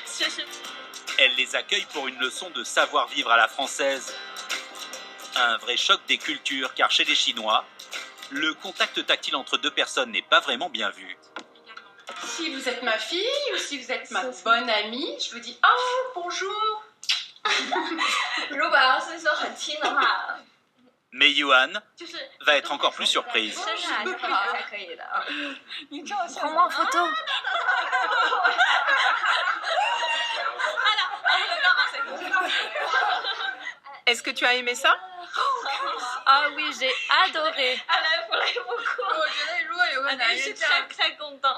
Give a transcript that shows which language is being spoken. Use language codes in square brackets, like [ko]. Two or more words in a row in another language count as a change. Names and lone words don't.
[fr] Elle les accueille pour une leçon de savoir-vivre à la française. Un vrai choc des cultures, car chez les Chinois, le contact tactile entre deux personnes n'est pas vraiment bien vu. Si vous êtes ma fille ou si vous êtes ma bonne amie, je vous dis oh bonjour. [zh] 如果要是说很亲的话， [fr] Mais Yuan [zh] 就是 [fr] va être encore plus surprise. [zh] 伸出来就好才可以的。 [fr] Prends-moi en photo. Est-ce que tu as aimé ça? Ah oui, j'ai adoré. Je suis très très content.